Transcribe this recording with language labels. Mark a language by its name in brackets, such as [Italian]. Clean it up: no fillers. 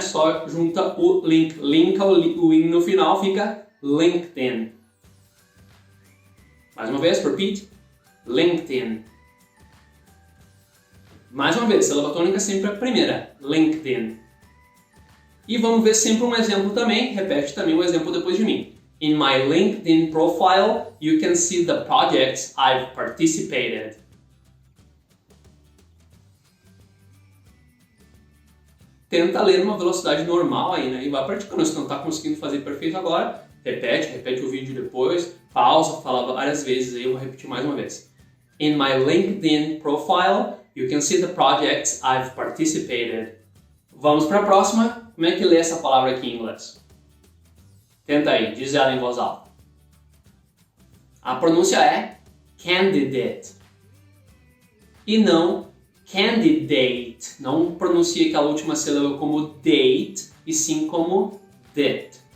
[Portuguese] Só junta o link, linka o in no final, fica LinkedIn. Mais uma vez, repeat, LinkedIn. Mais uma vez, sílaba tônica sempre a primeira, LinkedIn. E vamos ver sempre um exemplo também, repete também o exemplo depois de mim. [English] In my LinkedIn profile, you can see the projects I've participated. [Portuguese] Tenta ler numa velocidade normal aí, né? E vai praticando. Se não está conseguindo fazer perfeito agora, repete o vídeo depois, pausa, fala várias vezes aí, eu vou repetir mais uma vez. [English] In my LinkedIn profile, you can see the projects I've participated. [Portuguese] Vamos para a próxima. Como é que lê essa palavra aqui em inglês? Tenta aí, diz ela em voz alta. A pronúncia é candidate. E não candidate. Não pronuncia aquela última sílaba como date, e sim como det.